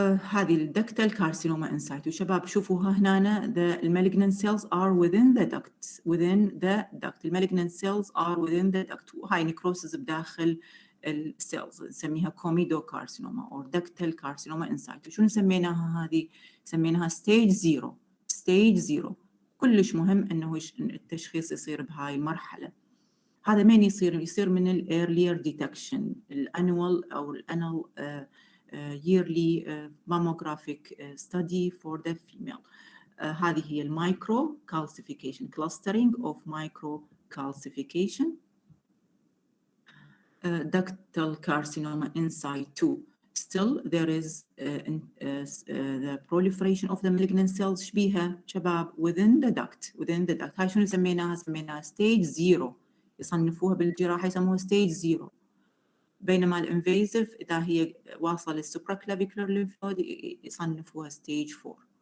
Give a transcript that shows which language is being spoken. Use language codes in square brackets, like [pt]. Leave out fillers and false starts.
[en] هذه الدكتال carcinoma in situ. [ar] شباب شوفوها هنا [en] the malignant cells are within the duct. The malignant cells are within the duct. وهاي necrosis [ar] بداخل السيلز نسميها [en] Comedo carcinoma or ductal carcinoma in situ. [ar] شو سميناها هذه؟ سميناها stage 0. stage 0 كلش مهم انه التشخيص يصير بهاي المرحله. هذا مين يصير من [en] الايرلير ديتكشن الانوال او الانال yearly mammographic study for the female. هذه هي المايكرو calcification clustering of micro calcification. Ductal carcinoma in situ. Still there is the proliferation of the malignant cells [ar] شبيها شباب [en] within the duct. [ar] هاي شنو سميناها؟ سميناها stage 0. يصنفوها بالجراحة يسموها stage 0. [en] بينما الانفيزيف [ar] إذا هي واصلة [en] للسوبراكلافيكولار lymph node يصنفوها stage 4.